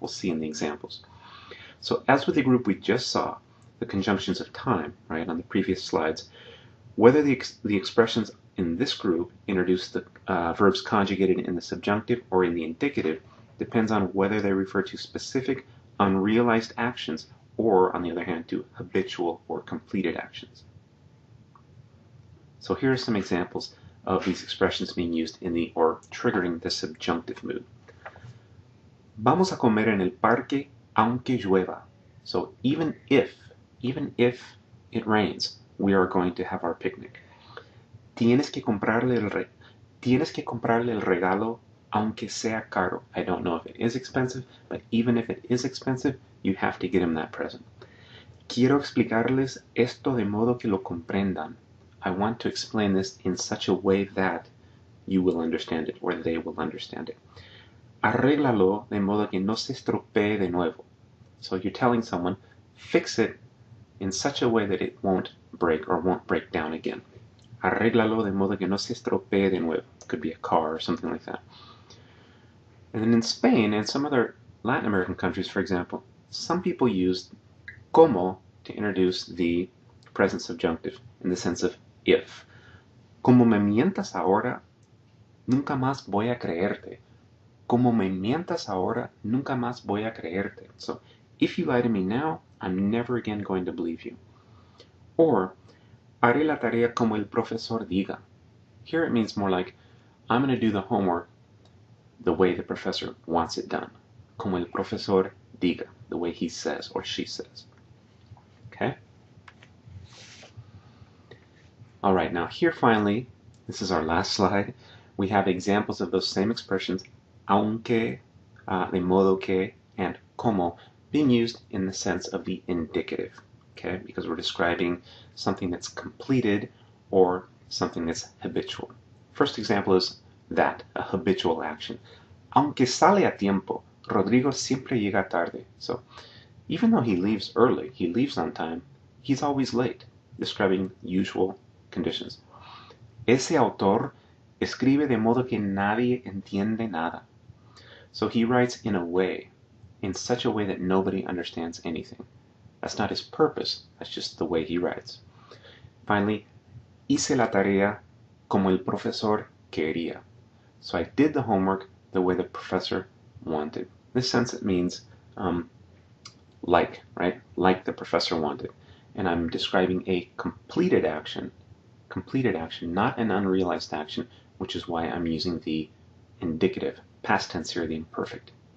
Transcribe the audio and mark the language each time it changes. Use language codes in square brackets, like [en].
[en] We'll see in the examples. So as with the group we just saw, the conjunctions of time, right, on the previous slides, whether the expressions in this group introduce the verbs conjugated in the subjunctive or in the indicative depends on whether they refer to specific unrealized actions or, on the other hand, to habitual or completed actions. So here are some examples of these expressions being used in the, or triggering the subjunctive mood. [es] Vamos a comer en el parque aunque llueva. [en] So even if it rains, we are going to have our picnic. [es] Tienes que comprarle el regalo aunque sea caro. [en] I don't know if it is expensive, but even if it is expensive, you have to get him that present. [es] Quiero explicarles esto de modo que lo comprendan. [en] I want to explain this in such a way that you will understand it, or they will understand it. [es] Arréglalo de modo que no se estropee de nuevo. [en] So you're telling someone, fix it in such a way that it won't break or won't break down again. [es] Arréglalo de modo que no se estropee de nuevo. [en] Could be a car or something like that. And then in Spain and some other Latin American countries, for example, some people used como to introduce the present subjunctive in the sense of if. [es] Como me mientas ahora, nunca más voy a creerte. Como me mientas ahora, nunca más voy a creerte. [en] So, if you lie to me now, I'm never again going to believe you. [es] Or, haré la tarea como el profesor diga. [en] Here it means more like, I'm going to do the homework the way the professor wants it done. [es] Como el profesor diga, [en] the way he says or she says. Okay? All right, now here finally, this is our last slide. We have examples of those same expressions, aunque, de modo que, and como, being used in the sense of the indicative, okay? Because we're describing something that's completed or something that's habitual. First example is that, a habitual action. [es] Aunque sale a tiempo, Rodrigo siempre llega tarde. [en] So, even though he leaves early, he leaves on time, he's always late, describing usual conditions. [es] Ese autor escribe de modo que nadie entiende nada. [en] So he writes in a way, in such a way that nobody understands anything. That's not his purpose, that's just the way he writes. [es] Finally, hice la tarea como el profesor quería. [en] So I did the homework the way the professor wanted. In this sense, it means like, right? Like the professor wanted. And I'm describing a completed action, not an unrealized action, which is why I'm using the indicative, past tense here, the imperfect.